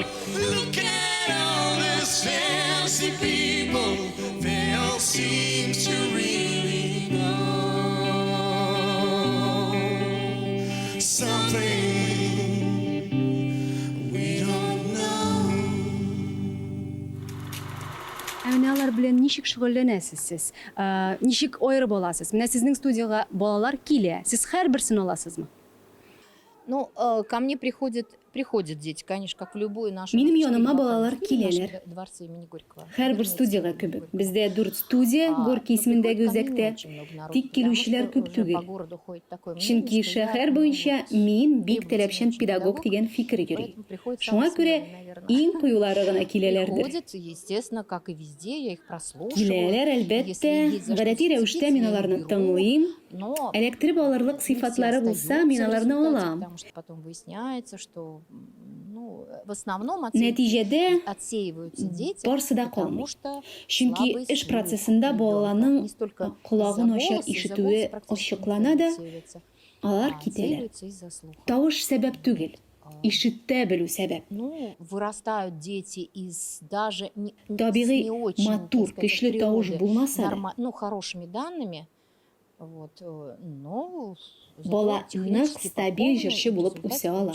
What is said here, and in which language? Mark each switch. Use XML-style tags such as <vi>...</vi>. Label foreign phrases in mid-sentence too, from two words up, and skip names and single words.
<en>Look at all these fancy people. They all seem to really know something we don't know.</en> <tt>Әміне алар белән ничек шөгыльләнәсез сез? Ничек аерып аласыз? Менә сезнең студияга балалар килә. Сез һәрберсен аласызмы?</tt> <ru>Ну, ко мне приходят дети, конечно, как в любую нашу...</ru> <tt>Минем</tt> <ru>в</ru> <tt>яныма 4 балалар</tt> <ru>вокзальных</ru> <tt>киләләр.</tt> <ru>нашего дворца имени Горького.</ru> <tt>Һәрбер студияга кебек. Бездә 4 студия, Горький исемендәге үзәктә. Тик килүчеләр күп түгел. Чөнки шәһәр буенча мин бик таләпчән педагог дигән фикер йөри. Шуңа күрә иң кыюлары гына киләләрдер.</tt> <ru>Приходят, естественно, как и везде, я их прослушиваю.</ru> <tt>Киләләр, әлбәттә, гадәти рәвештә мин аларны тыңлыйм.</tt> <ru>Но</ru> <tt>Эләктереп алырлык сыйфатлары булса, мин аларны алам.</tt> <ru>потому что потом выясняется, что ну, в основном</ru> <tt>Нәтиҗәдә</tt> <ru>отсеиваются дети,</ru> <tt>барсы да</tt> <ru>потому</ru> <tt>калмый.</tt> <ru>что</ru> <tt>Чөнки</tt> <ru>слабый</ru> <tt>эш</tt> <ru>слух</ru> <tt>процессында</tt> <ru>ребенка.</ru> <tt>балаларның</tt> <ru>Не столько</ru> <tt>колагын</tt> <ru>из-за</ru> <tt>ача</tt> <ru>голоса, из-за</ru> <tt>ишетүе</tt> <ru>голоса практически</ru> <tt>ачыклана</tt> <ru>не</ru> <tt>да,</tt> <ru>отсеивается,</ru> <tt>алар</tt> <ru>а</ru> <tt>китәләр.</tt> <ru>отсеивается из-за слуха.</ru> <tt>Тавыш сәбәп түгел, ишетә белү сәбәп.</tt> <ru>Ну, вырастают дети из даже</ru> <tt>Табигый,</tt> <ru>с не очень,</ru> <tt>матур,</tt> <ru>так сказать,</ru> <tt>көчле</tt> <ru>от</ru> <tt>тавыш</tt> <ru>природы</ru> <tt>булмаса да,</tt> <ru>ну, хорошими данными, вот, но зато</ru> <tt>бала</tt> <ru>технически</ru> <tt>нык стабиль</tt> <ru>подкованный,</ru> <tt>җырчы</tt> <ru>в</ru> <tt>булып</tt> <ru>результате</ru> <tt>үсә ала.</tt>